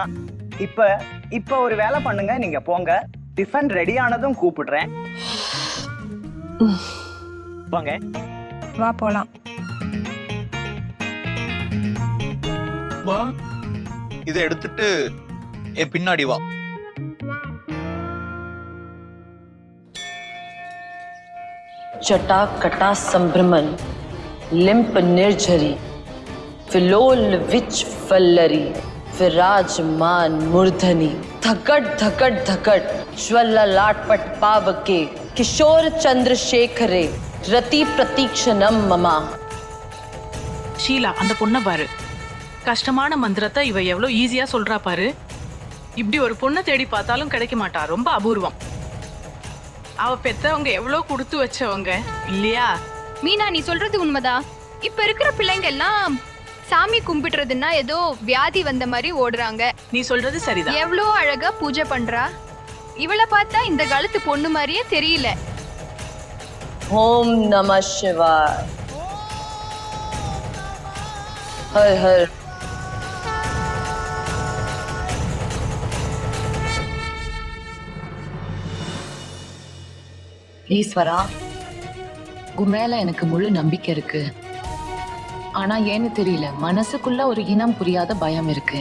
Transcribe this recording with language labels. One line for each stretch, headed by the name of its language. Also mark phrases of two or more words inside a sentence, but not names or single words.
Tamil: இப்ப ஒரு வேலை பண்ணுங்க, நீங்க போங்க. டிஃபன் ரெடி ஆனதும் கூப்பிடுறேன். வா போலாம். வா. இதை எடுத்துட்டு என் பின்னாடி வா.
Sanskrit: जटा कटा संभ्रमन लिंप निर्झरी फिलोल विच फल्लरी विराजमान मूर्धनी धकट धकट धकट ज्वल लाटपट पावके किशोर चंद्रशेखरे रति प्रतीक्षणम ममा.
Tamil: ஷீலா, அந்த பொண்ணை பாரு. கஷ்டமான மந்திரத்தை இவ எவ்வளவு ஈஸியா சொல்றா பாரு. இப்படி ஒரு பொண்ணை தேடி பார்த்தாலும் கிடைக்க மாட்டா, ரொம்ப அபூர்வம். அவ பெத்தவங்க எவ்வளவு கொடுத்து வச்சவங்க இல்லையா? மீனா, நீ சொல்றது உண்மைதான். இப்ப இருக்கிற பிள்ளைங்க எல்லாம் சாமி கும்பிடுறதுன்னா ஏதோ வியாதி வந்த மாதிரி ஓடுறாங்க. நீ சொல்றது சரிதான். எவ்வளோ அழகா பூஜை பண்றா. இவளை பார்த்தா இந்த காலத்து பொண்ணு மாதிரியே தெரியல.
Sanskrit: ओम नमः शिवाय. हर हर.
Tamil: ஈஸ்வரா, உன் மேல எனக்கு முழு நம்பிக்கை இருக்கு. ஆனா ஏன்னு தெரியல, மனசுக்குள்ள ஒரு இனம் புரியாத பயம் இருக்கு.